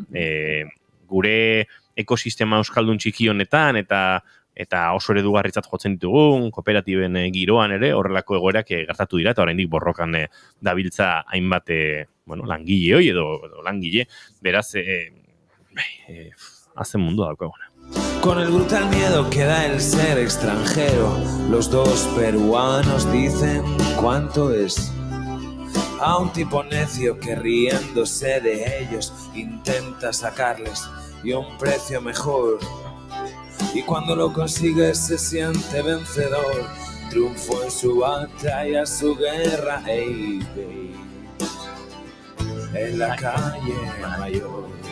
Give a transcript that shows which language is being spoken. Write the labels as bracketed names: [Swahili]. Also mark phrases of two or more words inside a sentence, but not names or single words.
[Basque] Gure ekosistema euskaldun txiki honetan, eta oso eredugarritzat jotzen ditugun, kooperatiben giroan ere, horrelako egoerak gertatu dira, eta oraindik borrokan dabiltza hainbat langile hoi edo langile, beraz, hazen mundua daukaguna. [Spanish] Con el brutal miedo que da el ser extranjero, los dos peruanos dicen cuánto es. A un tipo necio que riéndose de ellos intenta sacarles y un precio mejor. Y cuando lo consigue se siente vencedor, triunfó en su batalla, su guerra, ey, ey, en la calle mayor.